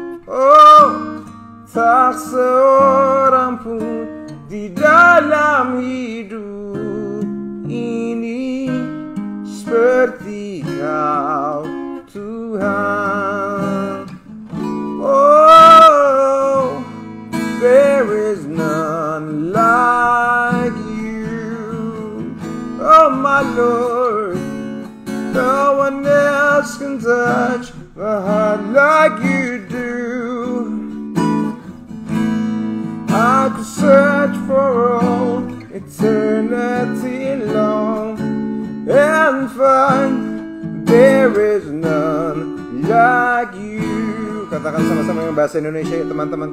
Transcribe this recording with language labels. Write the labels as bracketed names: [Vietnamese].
[Indonesian] Oh, tak seorang pun di dalam hidup ini seperti Kau Tuhan. [English] Oh, there is none like You. Oh my Lord, no one else can touch my heart like You do. I could search for all eternity long and find there is none like You. [Indonesian] Katakan sama-sama dengan bahasa Indonesia ya teman-teman.